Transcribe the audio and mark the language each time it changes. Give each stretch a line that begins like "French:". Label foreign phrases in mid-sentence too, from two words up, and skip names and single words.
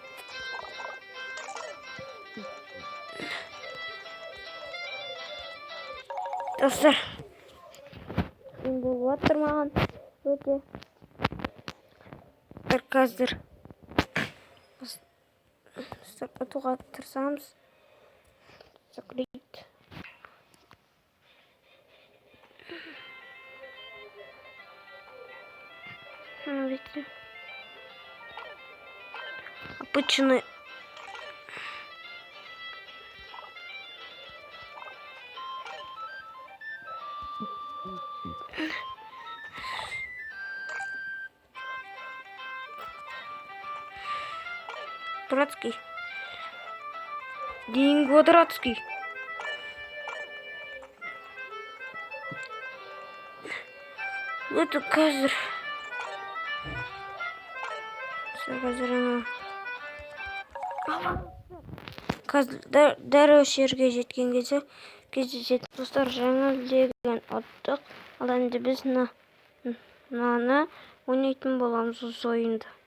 Kazakh: Достар, қиын болып жатыр маған өте. Қазір ұтуға тырысамыз.
Russian: Закрыть. Видите? Обычный. Дурацкий. Динго дурацкий. Это қазір.
Kazakh: Қазір дәрі жерге жеткен кезде достар, жаңа леген аттық. Ал енді біз мынаны ойнайтын боламыз осы ойынды.